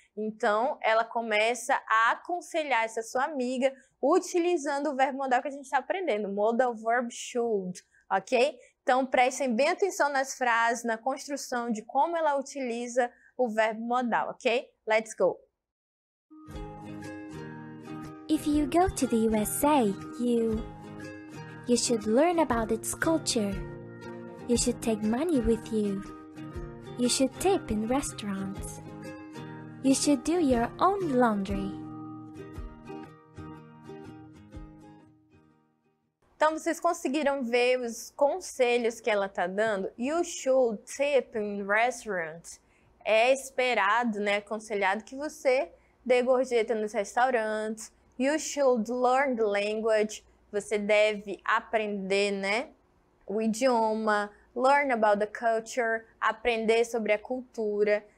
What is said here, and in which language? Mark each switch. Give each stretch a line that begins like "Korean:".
Portuguese: Então, ela começa a aconselhar essa sua amiga utilizando o verbo modal que a gente está aprendendo, modal verb should, ok? Então, prestem bem atenção nas frases, na construção de como ela utiliza o verbo modal, ok?
English: Let's go! If you go to the USA, you should learn about its culture. You should take money with you. You should tip in restaurants. You should do your own laundry.
Portuguese: Então, vocês conseguiram ver os conselhos que ela está dando?
English: You should tip in restaurants.
Portuguese: É esperado, né, aconselhado que você dê gorjeta nos restaurantes.
English: You should learn the language.
Portuguese: você deve aprender, né, o idioma,
English: learn about the culture,
Portuguese: aprender sobre a cultura.